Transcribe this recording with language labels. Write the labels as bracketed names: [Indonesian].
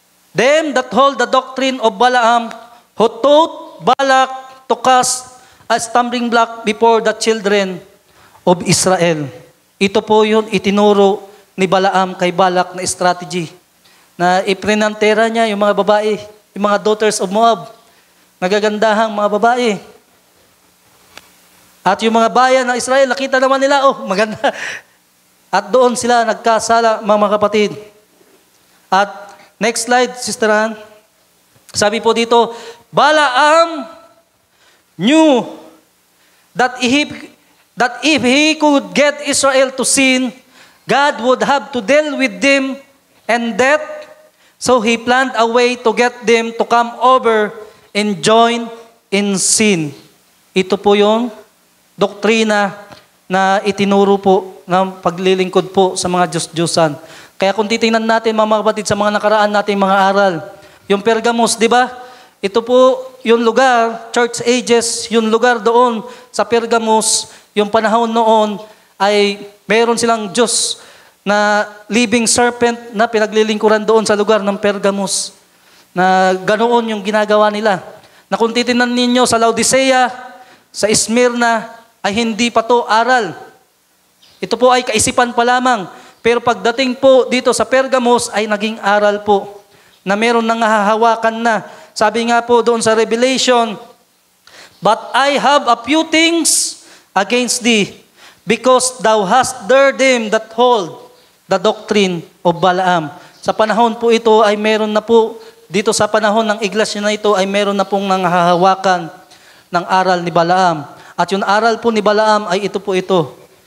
[English] Them that hold the doctrine of Balaam, who taught Balak to cast a stumbling block before the children of Israel. [Filipino] Ito po yun, itinuro ni Balaam kay Balak na strategy. Na iprinantera niya yung mga babae, yung mga [English] daughters of Moab. [Filipino] Nagagandahang mga babae. At yung mga bayan ng Israel, nakita naman nila, oh, maganda. At doon sila nagkasala, mga kapatid. At [English] next slide, [Filipino] Sister Han. Sabi po dito, [English] Balaam knew that if he could get Israel to sin, God would have to deal with them and death. So he planned a way to get them to come over and join in sin. [Filipino] Ito po yung doktrina na itinuro po ng paglilingkod po sa mga Diyos-Diyosan. Kaya kung titingnan natin mga kapatid sa mga nakaraan nating mga aral, yung Pergamos, di ba? Ito po yung lugar, church ages, yung lugar doon sa Pergamos, yung panahon noon ay meron silang Diyos na living serpent na pinaglilingkuran doon sa lugar ng Pergamos. Na ganoon yung ginagawa nila. Na kung titingnan ninyo sa Laodicea, sa Smyrna, ay hindi pa to aral. Ito po ay kaisipan pa lamang. Pero pagdating po dito sa Pergamos ay naging aral po na meron nang hahawakan na. Sabi nga po doon sa [English] Revelation, but I have a few things against thee, because thou hast dared them that hold the doctrine of Balaam. [Filipino] Sa panahon po ito ay meron na po, dito sa panahon ng iglesia na ito ay meron na pong nanghahawakan ng aral ni Balaam. At yung aral po ni Balaam ay ito po ito.